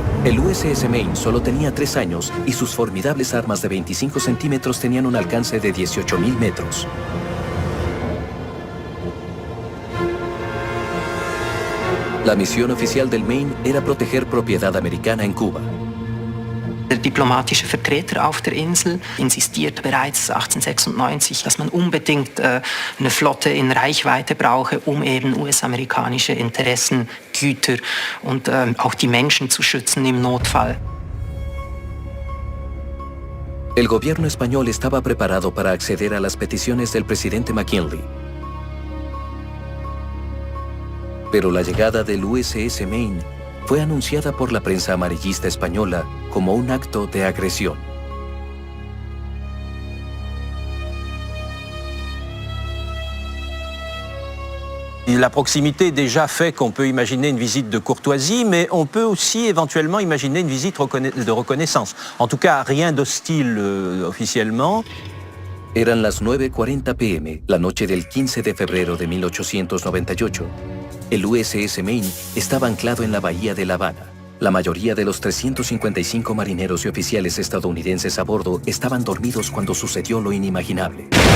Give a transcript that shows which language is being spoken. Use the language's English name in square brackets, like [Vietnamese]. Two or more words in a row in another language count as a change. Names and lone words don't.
[Spanish] El USS Maine solo tenía 3 años y sus formidables armas de 25 centímetros tenían un alcance de 18.000 metros. La misión oficial del Maine era proteger propiedad americana en Cuba. [German] Der diplomatische Vertreter auf der Insel insistierte bereits 1896, dass man unbedingt eine Flotte in Reichweite brauche, um eben US-amerikanische Interessen, Güter und auch die Menschen zu schützen im Notfall. [Spanish] El gobierno español estaba preparado para acceder a las peticiones del presidente McKinley. Pero la llegada del USS Maine fue anunciada por la prensa amarillista española como un acto de agresión. [French] La proximité déjà fait qu'on peut imaginer une visite de courtoisie, mais on peut aussi éventuellement imaginer une visite de reconnaissance. En tout cas, rien d'hostile officiellement. [Spanish] Eran las 9:40 p.m., la noche del 15 de febrero de 1898. El USS Maine estaba anclado en la bahía de La Habana. La mayoría de los 355 marineros y oficiales estadounidenses a bordo estaban dormidos cuando sucedió lo inimaginable.